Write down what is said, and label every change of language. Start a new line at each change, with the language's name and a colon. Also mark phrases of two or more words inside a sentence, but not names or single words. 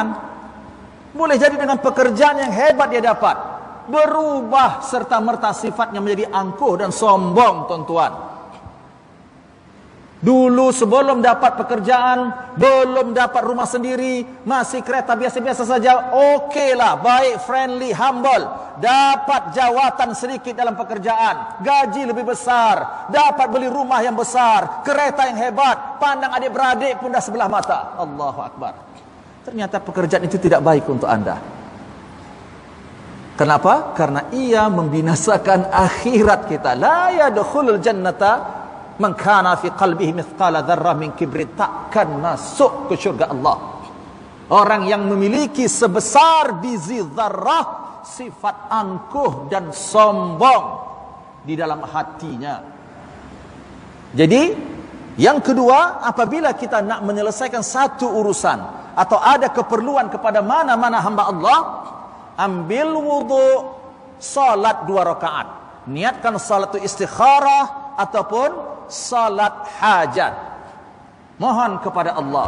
Malay: Boleh jadi dengan pekerjaan yang hebat dia dapat, berubah serta-merta sifatnya menjadi angkuh dan sombong, tuan-tuan. Dulu sebelum dapat pekerjaan, belum dapat rumah sendiri, masih kereta biasa-biasa saja, okeylah, baik,
English: friendly, humble.
Malay: Dapat jawatan sedikit dalam pekerjaan, gaji lebih besar, dapat beli rumah yang besar, kereta yang hebat, pandang adik-beradik pun dah sebelah mata.
Arabic: الله أكبر.
Malay: Ternyata pekerjaan itu tidak baik untuk Anda. Kenapa? Karena ia membinasakan akhirat kita.
Arabic: لا يدخل الجنة من كان في قلبه مثقال ذرة من كبر,
Malay: takkan masuk ke syurga Allah orang yang memiliki sebesar biji zarrah sifat angkuh dan sombong di dalam hatinya. Jadi yang kedua, apabila kita nak menyelesaikan satu urusan atau ada keperluan kepada mana-mana hamba Allah, ambil wudu, salat 2 rakaat, niatkan salat itu istikharah ataupun salat hajat, mohon kepada Allah.